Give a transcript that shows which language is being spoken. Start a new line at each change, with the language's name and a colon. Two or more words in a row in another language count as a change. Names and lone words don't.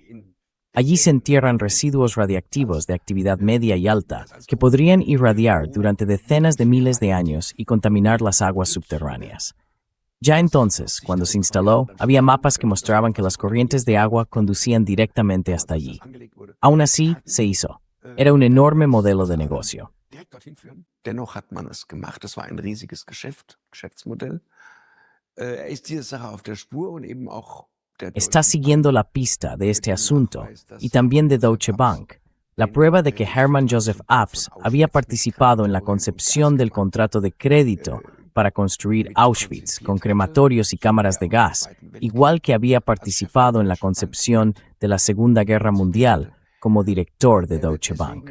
Spanish: Allí se entierran residuos radiactivos de actividad media y alta que podrían irradiar durante decenas de miles de años y contaminar las aguas subterráneas. Ya entonces, cuando se instaló, había mapas que mostraban que las corrientes de agua conducían directamente hasta allí. Aún así, se hizo. Era un enorme modelo de negocio.
German: Dennoch hat man es gemacht. Das war ein riesiges Geschäftsmodell. Ist dieser Sache auf der Spur und eben auch
Spanish: Está siguiendo la pista de este asunto y también de Deutsche Bank. La prueba de que Hermann Joseph Abs había participado en la concepción del contrato de crédito para construir Auschwitz con crematorios y cámaras de gas, igual que había participado en la concepción de la Segunda Guerra Mundial como director de Deutsche Bank.